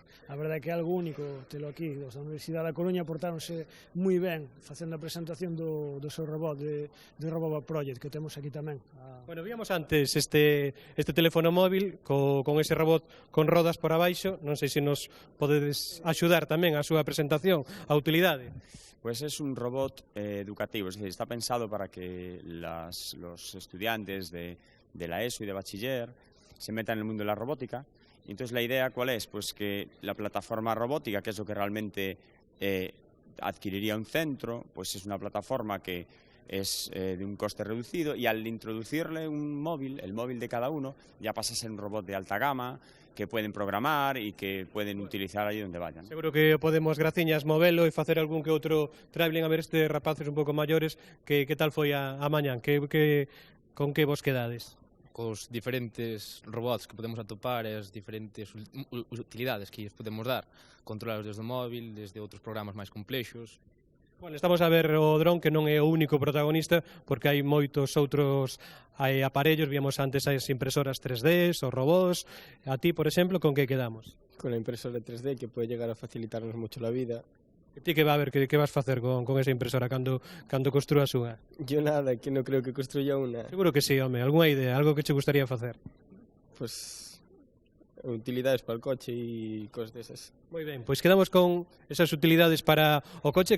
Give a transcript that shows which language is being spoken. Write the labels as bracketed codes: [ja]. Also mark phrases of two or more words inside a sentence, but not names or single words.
[gl] A verdade é que é algo único telo aquí. Os da Universidade da Coruña portáronse moi ben facendo a presentación do seu robot, de Robobot Project, que temos aquí tamén. Bueno, víamos antes este teléfono móvil con ese robot con rodas por abaixo. Non sei se nos podedes axudar tamén a súa presentación, a utilidade. [es] Pues es un robot educativo, es decir, está pensado para que los estudiantes de la ESO y de bachiller se metan en el mundo de la robótica. Y entonces la idea, ¿cuál es? Pues que la plataforma robótica, que es lo que realmente adquiriría un centro, pues es una plataforma que es de un coste reducido, y al introducirle un móvil, el móvil de cada uno, ya pasa a ser un robot de alta gama, que pueden programar y que pueden utilizar allí donde vayan. [gl] Seguro que podemos, graciñas, movelo e facer algún que outro traveling, a ver estes rapaces un pouco maiores, que tal foi a mañán, con que vos quedades? Cos diferentes robots que podemos atopar e as diferentes utilidades que lles podemos dar, controlados desde o móvil, desde outros programas máis complexos. Bueno, estamos a ver o dron, que non é o único protagonista, porque hai moitos outros aparellos. Víamos antes as impresoras 3D, os robots. A ti, por exemplo, con que quedamos? [es] Con la impresora 3D, que puede llegar a facilitarnos mucho la vida. [gl] E ti que va a ver, que vas facer con esa impresora cando construas unha? [es] Yo nada, que no creo que construya una. [gl] Seguro que sí, home, algunha idea, algo que che gustaría facer? [es] Pues utilidades para el coche y cosas de esas. [gl] Moi ben, pois quedamos con esas utilidades para o coche.